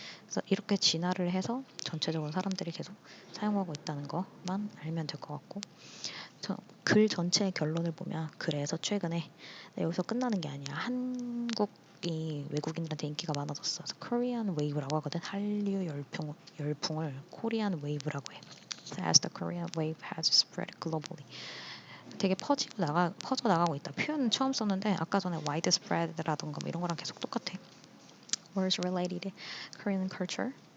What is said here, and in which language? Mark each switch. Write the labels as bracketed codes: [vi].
[ko] 그래서 이렇게 진화를 해서 전체적으로 사람들이 계속 사용하고 있다는 것만 알면 될 것 같고 글 전체의 결론을 보면 그래서 최근에 여기서 끝나는 게 아니야. 한국이 외국인들한테 인기가 많아졌어. 그래서 Korean Wave라고 하거든. 한류 열풍을 Korean Wave라고 해. [en] As the Korean wave has spread globally. [ko] 되게 퍼져 나가고 있다. 표현은 처음 썼는데 아까 전에 widespread라던가 뭐 이런 거랑 계속 똑같아. [en] Words related to Korean culture.